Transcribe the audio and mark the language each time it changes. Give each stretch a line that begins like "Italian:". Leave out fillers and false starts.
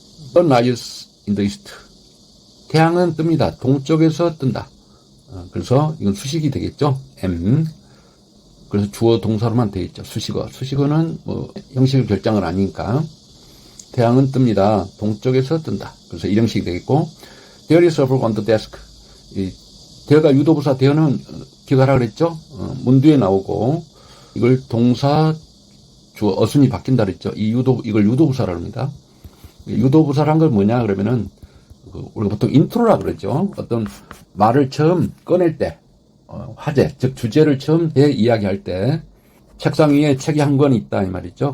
English: Sun rises in the east.
Korean: 태양은 뜹니다. 동쪽에서 뜬다. 그래서 이건 수식이 되겠죠. am. 그래서 주어 동사로만 되어 있죠. 수식어. 수식어는 뭐 형식을 결정을 아니니까. 태양은 뜹니다. 동쪽에서 뜬다. 그래서 일형식이 되겠고,
English: there is a book on the desk.
Korean: 대어가 유도부사, 대어는 기억하라 그랬죠? 문두에 나오고, 이걸 동사, 주어, 어순이 바뀐다 그랬죠? 이걸 유도부사라고 합니다. 유도부사란 건 뭐냐, 그러면은, 우리가 보통 인트로라 그러죠? 어떤 말을 처음 꺼낼 때, 화제, 즉 주제를 처음 이야기할 때, 책상 위에 책이 한 권 있다, 이 말이죠?